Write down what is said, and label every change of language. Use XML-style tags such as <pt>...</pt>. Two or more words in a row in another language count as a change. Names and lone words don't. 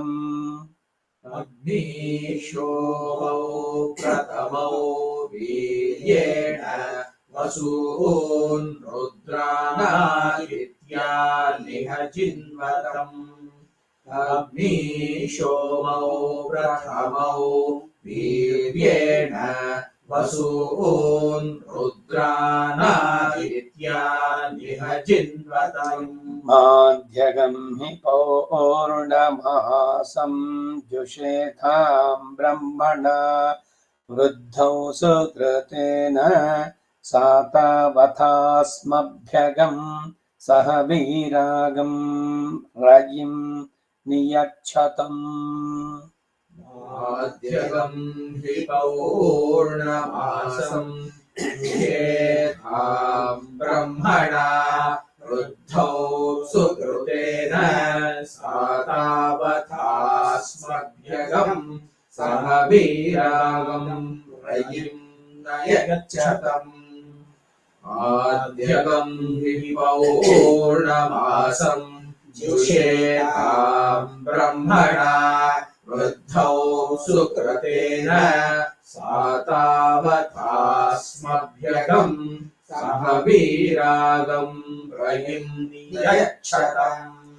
<sa>ಅಗ್ನಿ ಶೋಭೌ ಪ್ರಥಮೌ ವೀರ್ಯೇಣ ವಸೂನ್ ರುದ್ರಾನಾದಿತ್ಯ ನಿಹ ಜಿನ್ವತಂ. ಅಗ್ನಿ ಶೋಮೌ ಪ್ರಥಮೌ ವೀರ್ಯೇಣ ವಸೂನ್ ರುದ್ರಾನಾದಿತ್ಯ ನಿಹ ಜಿನ್ವತಂ. ಮಾಧ್ಯಗಂ ಹಿ ಪೌರ್ಣಮಾಸಂ ಜುಷೇಥಾಂ ಬ್ರಹ್ಮಣ ವೃದ್ಧೌ ಸುಕೃತೇನ ಸಾತಾವಥಾಸ್ಮಭ್ಯಗಂ ಸಹ ವೀರಾಗಂ ರಯಿಂ ನಿಯಚ್ಛತಂ. ಮಾಧ್ಯಗಂ ಹಿ ಪೌರ್ಣಮಾಸಂ ಜುಷೇಥಾಂ ಬ್ರಹ್ಮಣ ವೃದ್ಧೌ ಸುಕೃತೇನ ಸಾತಾವಥಾಸ್ಮಭ್ಯಗಂ ಸಹ ವೀರಾಗಂ ರಯಿಂ ನಯಚ್ಛತಂ. आद्यगं हि पौर्णमासं जुषेतां ब्रह्मणा वृद्धौ सुकृतेन सातावतास्मभ्यगं सह वीरागं रयिं नियच्छतम्</sa>